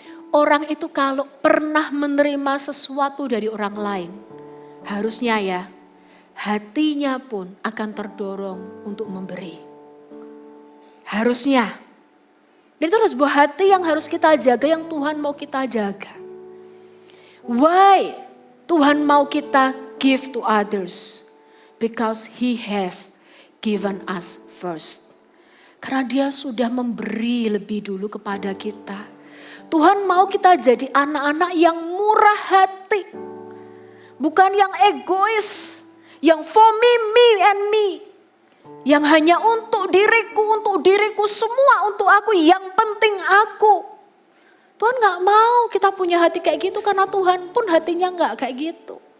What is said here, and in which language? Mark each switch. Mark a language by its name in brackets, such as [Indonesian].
[Indonesian] Orang itu kalau pernah menerima sesuatu dari orang lain, harusnya ya hatinya pun akan terdorong untuk memberi. Harusnya. Dan itu adalah sebuah hati yang harus kita jaga, yang Tuhan mau kita jaga. [English] Why [Indonesian] Tuhan mau kita [English] give to others? Because He have given us first. [Indonesian] Karena dia sudah memberi lebih dulu kepada kita. Tuhan mau kita jadi anak-anak yang murah hati. Bukan yang egois. Yang [English] for me, me and me. [Indonesian] Yang hanya untuk diriku semua untuk aku. Yang penting aku. Tuhan gak mau kita punya hati kayak gitu karena Tuhan pun hatinya gak kayak gitu.